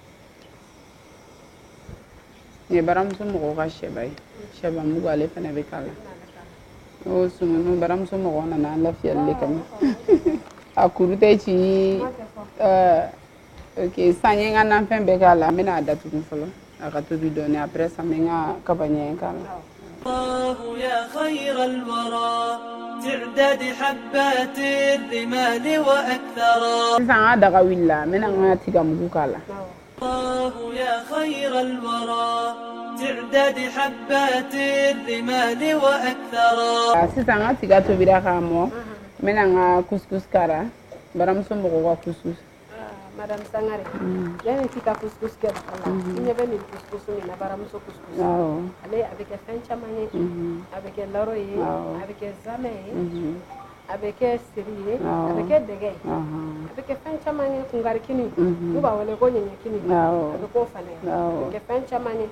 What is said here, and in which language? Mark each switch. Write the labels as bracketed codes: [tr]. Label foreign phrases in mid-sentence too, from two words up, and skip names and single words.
[bm] Nin ye baramuso mɔgɔw ka sɛba ye sɛba mugu ale fana bɛ k'a la. O sununu baramuso mɔgɔw nana an lafiyali de kama. A kuru tɛ ci ok san ye n ka nafɛn bɛɛ k'a la n bɛna a datugu fɔlɔ a ka tobi dɔɔni après san n bɛ n ka kaba ɲɛgɛn k'a la. [ar] الله يا خير الورى تعداد حبات الرمال وأكثرا. [bm] Sisan n ka daga wulila n bɛna n ka tigamugu k'a la. [ar] الله يا خير الورى تعداد حبات الرمال وأكثرا. [bm] Sisan n ka tiga tobira k'a mɔ n bɛna n ka couscous k'a la baramuso mɔgɔw ka couscous. Madame Sangare, yani kita couscous ke bakala. Ini bɛ nin couscous min na baramuso couscous. Ale a bɛ kɛ fɛn caman ye. A bɛ kɛ laro ye, a bɛ kɛ zamɛ ye, a bɛ kɛ siri ye, a bɛ kɛ dɛgɛ ye. A bɛ kɛ fɛn caman ye kungarikini. N'u b'a wele ko ɲɛɲɛkini. A bɛ k'o fana ye. A bɛ kɛ fɛn caman ye.